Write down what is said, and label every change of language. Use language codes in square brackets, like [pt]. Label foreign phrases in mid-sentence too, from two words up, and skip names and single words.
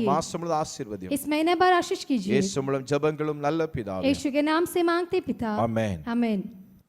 [ta] மாசம் முழுவதும் ஆசீர்வதியும். [hi] इस महीने भर आशीष कीजिए. [ta] இயேசு மூலம் ஜெபங்களும் நல்ல பிதாவே. [hi] यीशु के नाम से मांगते पिता. [ta] ஆமென். [hi] आमीन.